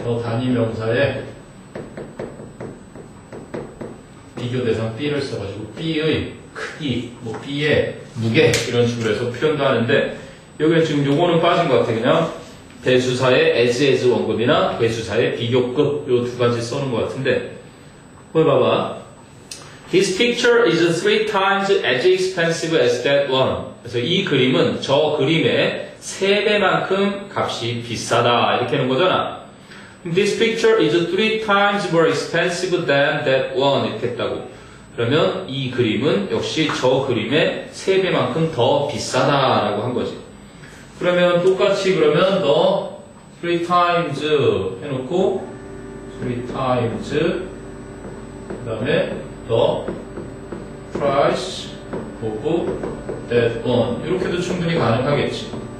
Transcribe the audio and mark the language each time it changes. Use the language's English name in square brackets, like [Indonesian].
[Korean] 더 단위 명사에 비교 대상 B를 써가지고 B의 크기, 뭐 B의 무게 이런 식으로 해서 표현도 하는데 여기는 지금 요거는 빠진 것 같아. 그냥 대수사의 as 원급이나 대수사의 비교급 요 두 가지 써는 것 같은데 거기 봐봐. [English] His picture is 3 times as expensive as that one. [Korean] 그래서 이 그림은 저 그림의 3배만큼 값이 비싸다 이렇게 하는 거잖아. [English] This picture is 3 times more expensive than that one [Korean] 이렇게 했다고. 그러면 이 그림은 역시 저 그림의 3배만큼 더 비싸다라고 한 거지. 그러면 똑같이 그러면 너 3 times 해놓고 3 times 그 다음에 [English] the price of that one [Korean] 이렇게도 충분히 가능하겠지.